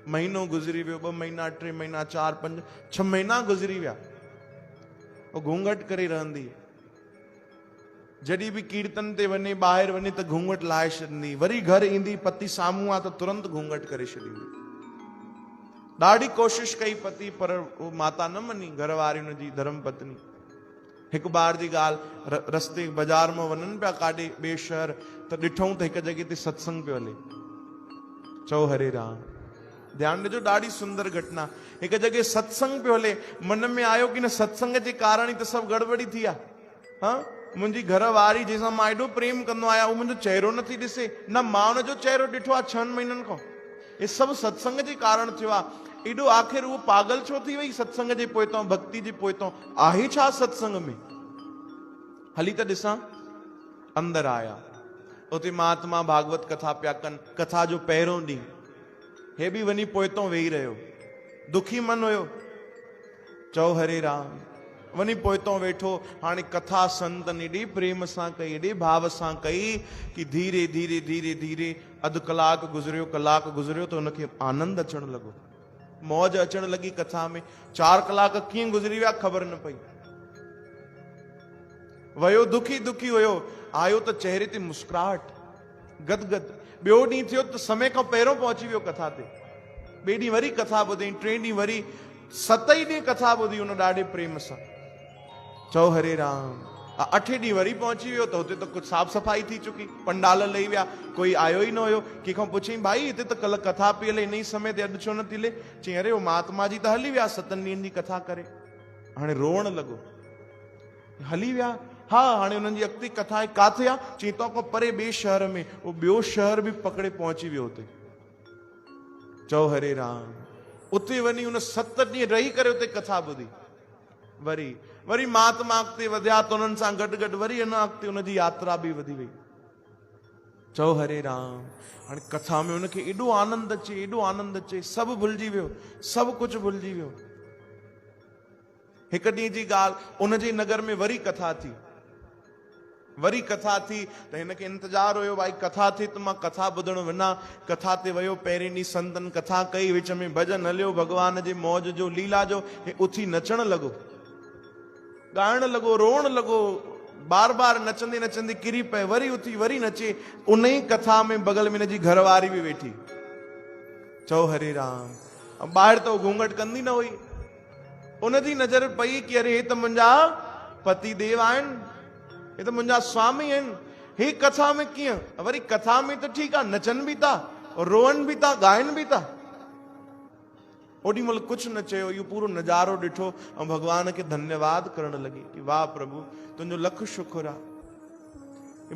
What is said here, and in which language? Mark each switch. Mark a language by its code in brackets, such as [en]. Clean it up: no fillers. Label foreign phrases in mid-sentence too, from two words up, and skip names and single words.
[sd] महीनो गुज़री वियो, 2 महीना, 3 महीना, 4, 5, 6 महीना गुज़री विया। वो घूंघट करे रहंदी। जॾहिं बि कीर्तन ते वञे, ॿाहिरि वञे त घूंघट लाहे छॾंदी। वरी घर ईंदी, पति साम्हूं आहे त तुरंत घूंघट करे छॾींदी। ॾाढी कोशिशि कई पति, पर वो माता न मनी, घर वारी हुनजी धर्म पत्नी। हिकु बार जी ॻाल्हि, रस्ते बाज़ार में वञनि पिया काॾे ॿिए शहर, त ॾिठऊं त हिकु जॻह ते सत्संग पियो हले। चओ हरे राम, ध्यानु ॾिजो, ॾाढी सुंदर घटना। हिकु जॻह सत्संग पियो हले, मन में आयो कि न सत्संग जे कारण ई त सभु गड़बड़ी थी आहे। हाँ, मुंहिंजी घर वारी जंहिंसां मां एॾो प्रेम कंदो आहियां, उहो मुंहिंजो चेहरो नथी ॾिसे, न मां हुनजो चेहरो ॾिठो आहे 6 महीननि खां। हे सभु सत्संग जे कारण थियो आहे। एॾो आख़िर उहो पागल छो थी वई सत्संग जे पोइतां, भक्ति जे पोइतां? आहे छा सत्संग में? हली त ॾिसां। अंदर आया, उते महात्मा भागवत कथा पिया कनि। कथा जो पहिरों ॾींहुं, हे बि वञी पोइतां वेही रहियो, दुखी मन हुयो। चओ हरे राम, वञी पोइतां वेठो। हाणे कथा संतनि एॾे प्रेम सां कई, एॾे भाव सां कई कि धीरे धीरे धीरे धीरे अधु कलाक गुज़रियो, कलाक गुज़रियो त हुनखे आनंद अचण लॻो, मौज अचण लॻी कथा में। 4 कलाक कीअं गुज़री विया ख़बर न पई। वयो दुखी दुखी हुयो, आयो त चेहरे ते मुस्कुराहट, गदगद। ॿियो ॾींहुं थियो त समय खां पहिरियों पहुची वियो कथा ते। ॿिए ॾींहुं वरी कथा ॿुधई, 3 ॾींहुं वरी, 7 ॾींहुं कथा ॿुधी हुन ॾाढे प्रेम सां। चओ हरे राम। 8 ॾींहुं वरी पहुची वियो त हुते त कुझु साफ़ सफ़ाई थी चुकी, पंडाल लही विया, कोई आयो ई न हुयो। कंहिंखां पुछई, भाई हिते त कल्ह कथा पई हले, इन ई समय ते अॼु छो न थी हले? चई, अरे वो महात्मा जी त हली विया 7 ॾींहंनि जी कथा करे। हाणे रोअण लॻो, हली विया? हा, हाणे हुननि जी अॻिते कथा आहे। काथे आहे? चई, तो खां परे ॿिए शहर में। वो ॿियो शहर बि पकड़े पहुची वियो हुते। चओ हरे राम। उते वञी हुन 7 ॾींहं रही करे उते कथा ॿुधी। वरी महात्मा अॻिते वधिया त उन्हनि सां गॾु गॾु वरी अञा अॻिते हुनजी यात्रा बि वधी वई। चओ हरे राम। हाणे कथा में हुनखे एॾो आनंद अचे, एॾो आनंद अचे, सभु भुलिजी वियो, सभु कुझु भुलिजी वियो। हिकु ॾींहं जी ॻाल्हि, उनजे नगर में वरी कथा थी। त हिनखे इंतजार हुयो, भाई कथा थी त मां कथा ॿुधण वञा। कथा ते वियो, पहिरें ॾींहुं संतन कथा कई, विच में भॼन हलियो भगवान जे मौज जो, लीला जो। हे उथी नचण लॻो, ॻाइण लॻो, रोअण लॻो, बार बार नचंदे नचंदे किरी पए, वरी उथी वरी नचे। उन ई कथा में बगल में हिनजी घरवारी बि वेठी। चओ हरे राम। ॿाहिरि त घूंघट कंदी न हुई। उनजी नज़र पई कि अरे हे त मुंहिंजा पति देव आहिनि, हे त मुंहिंजा स्वामी आहिनि। हे कथा में कीअं? वरी कथा में त ठीकु आहे, नचनि बि था, रोअनि बि था, ॻाइनि बि था। ओॾी महिल कुझु न चयो, इहो पूरो नज़ारो ॾिठो ऐं भॻवान खे धन्यवाद करण लॻी कि वाह प्रभु, तुंहिंजो लख शुक्र आहे।